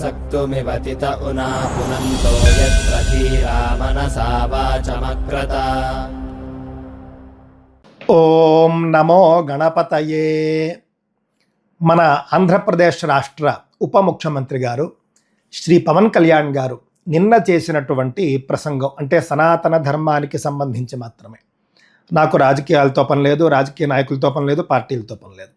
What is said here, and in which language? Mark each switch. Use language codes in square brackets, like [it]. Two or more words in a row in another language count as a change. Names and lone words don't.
[sa] मृत्युमिवतित उना पुनन्तो यत्र धीरा मनसा वाचमक्रत। ఓం నమో గణపతయే. [te] మన ఆంధ్రప్రదేశ్ రాష్ట్ర ఉప ముఖ్యమంత్రి గారు శ్రీ పవన్ కళ్యాణ్ గారు నిన్న చేసినటువంటి ప్రసంగం అంటే సనాతన ధర్మానికి సంబంధించి మాత్రమే. నాకు రాజకీయాలతో పని లేదు, రాజకీయ నాయకులతో పని లేదు, పార్టీలతో పని లేదు.